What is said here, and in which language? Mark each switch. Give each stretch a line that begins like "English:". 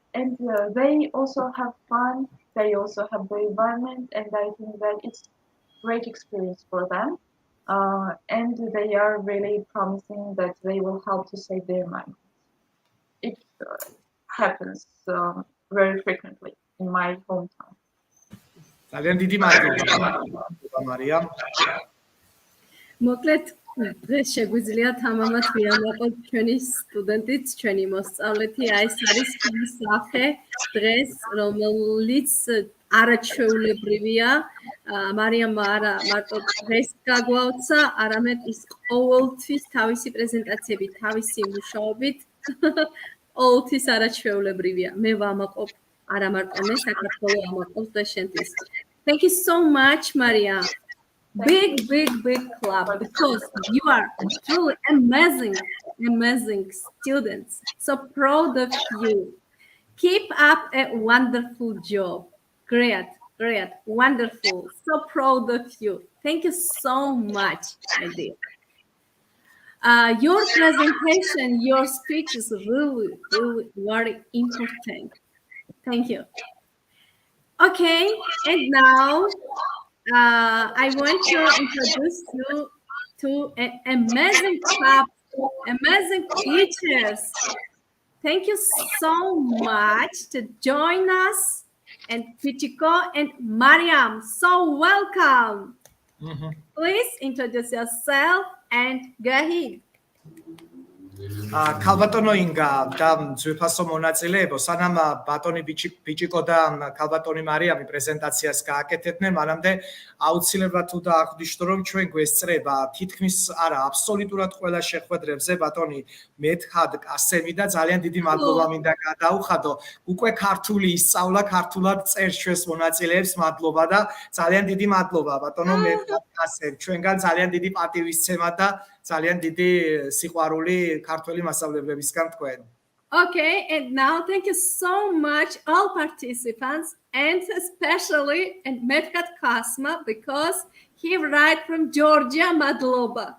English: And they also have fun, they also have the environment, and I think that it's great experience for them. And they are really promising that they will help to save the environment. It happens very frequently in my hometown.
Georgian: ძალიან დიდი მადლობა მარიამ. მოკლედ დღეს შეგვიძლია თამამად ვიამაყოთ ჩვენი სტუდენტიც, ჩვენი მოსწავლეთი, აი ეს არის ის სახე დღეს, რომელიც არაჩვეულებრივია. მარიამმა არა მარტო დღეს გაგვაუცა, არამედ ის ყოველთვის თავისი პრეზენტაციები, თავისი მუშაობით ყოველთვის არაჩვეულებრივია. მე ვამაყობ არა მარტო მე, საქართველოს ამაყობს და შენთვის.
English: Thank you so much, Maria. Big clap because you are truly amazing students. So proud of you. Keep up a wonderful job. Great, wonderful. So proud of you. Thank you so much, my dear. Your presentation, your speech is really very important. Thank you. Okay, and now I want to introduce you to an amazing club, amazing teachers. Thank you so much to join us, and Pichiko and Mariam. So welcome. Please introduce yourself and go ahead.
Georgian: ქალბატონო ინგა და ძვირფასო მონაწილეებო, სანამ ბატონი ბიჭიკო და ქალბატონი მარიამი პრეზენტაციას გააკეთებდნენ, მანამდე აუცილებლად თუ დაახვდიშტო, რომ ჩვენ გვესწრება თითქმის არა აბსოლუტურად ყველა შეხვედრებზე ბატონი მეთჰად კასემი და ძალიან დიდი მადლობა მინდა გადაუხადო. უკვე ქართული ისწავლა, ქართულად წერს ჩვენს მონაწილეებს, მადლობა და ძალიან დიდი მადლობა ბატონო მეთჰად კასემ. ჩვენგან ძალიან დიდი პატივისცემა და ძალიან დიდი სიყვარული ქართველი მასწავლებლებისგან თქვენ.
English: Okay, and now thank you so much all participants and especially and Medkat Kasma because he right from Georgia, Madloba.